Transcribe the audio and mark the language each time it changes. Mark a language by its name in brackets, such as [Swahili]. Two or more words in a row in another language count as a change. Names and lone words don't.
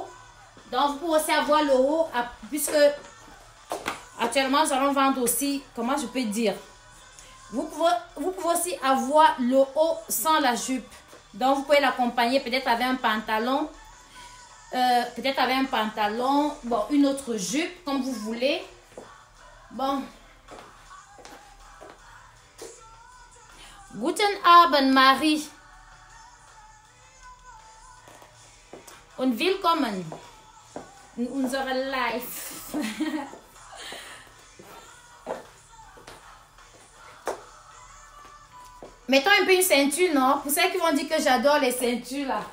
[French] Donc vous pouvez aussi avoir le haut, puisque actuellement nous allons vendre aussi, comment je peux dire, vous pouvez aussi avoir le haut sans la jupe. Donc vous pouvez l'accompagner peut-être avec un pantalon, bon, une autre jupe comme vous voulez. Bon. [German] Guten Abend, Marie. Und willkommen in unserer Life. [French] Mettons un peu une ceinture, non? Pour ceux qui vont dire que j'adore les ceintures, là.